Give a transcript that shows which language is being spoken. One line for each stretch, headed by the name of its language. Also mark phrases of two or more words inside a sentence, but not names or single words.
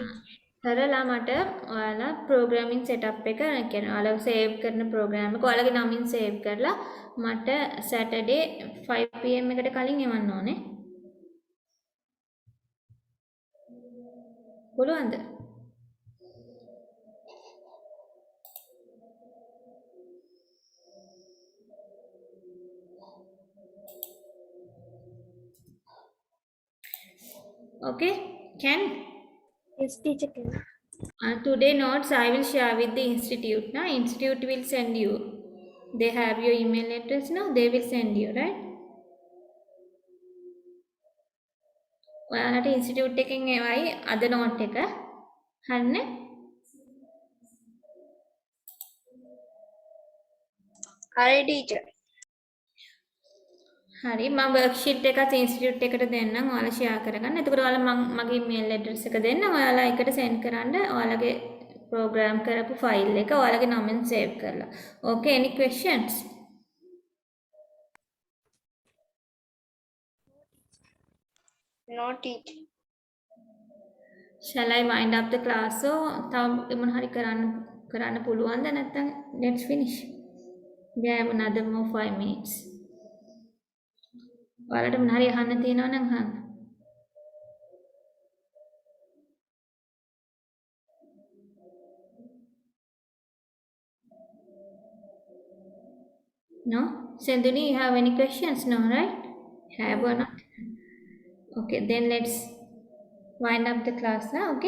Sinhala: කරලා මට ඔයාලා
English: programming setup
Sinhala: එක කියන්නේ ඔයාලා save කරන program එක ඔයාලගේ නමින් save කරලා මට Saturday 5 pm එකට කලින් එවන්න ඕනේ පුළුවන්ද
English: okay can Yes, teacher. Can. today notes I will share with the institute now institute will send you they have your email address now they will send you right
Sinhala: ඔයාලට ඉන්ස්ටිටියුට් එකෙන් එවයි අද නෝට් එක හරිනේ හරි teacher. හරි මම වර්ක්ෂීට් එකත් ඉන්ස්ටිටියුට් එකට දෙන්නම් ඔයාලා ෂෙයා කරගන්න. එතකොට ඔයාලා මගේ
English: email address
Sinhala: එක දෙන්න. ඔයාලා එකට සෙන්ඩ් කරන්න ඔයාලගේ ප්‍රෝග්‍රෑම් කරපු ෆයිල් එක ඔයාලගේ නමින් සේව් කරලා.
English: Okay any questions? No teacher. Shall I wind up the class?
Sinhala: So තව මොන හරි කරන්න පුළුවන්ද නැත්නම්
English: let's finish. We have another more 5 minutes.
Sinhala: ඔයාලට මොන හරි අහන්න තියෙනවා නම් අහන්න.
English: No? Senduni, you have any questions? No, right? Have or not? Okay, then let's wind up the class now, okay?